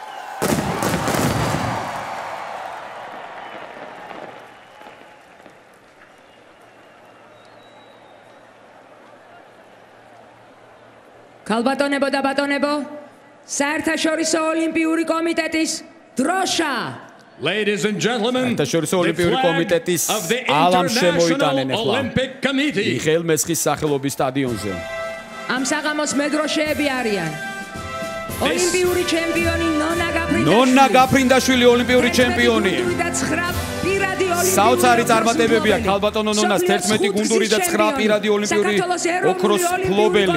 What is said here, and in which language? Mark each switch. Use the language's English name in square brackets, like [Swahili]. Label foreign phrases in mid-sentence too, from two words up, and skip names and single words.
[Georgian] ქალბატონებო და ბატონებო, საერთაშორისო ოლიმპიური კომიტეტის დროშა. [English] Ladies and gentlemen, [Georgian] საერთაშორისო ოლიმპიური კომიტეტის ალამ შემოიტანენ ახლა მიხეილ მესხის სახელობის სტადიონზე. ამ საღამოს მედროშეები არიან ოლიმპიური ჩემპიონი ნონა გაფრინდაშვილი, ოლიმპიური ჩემპიონი. საოცარი წარმატებებია ქალბატონო ნონას 11 გუნდური და 9 პირადი ოლიმპიური ოქროს ფლობელი.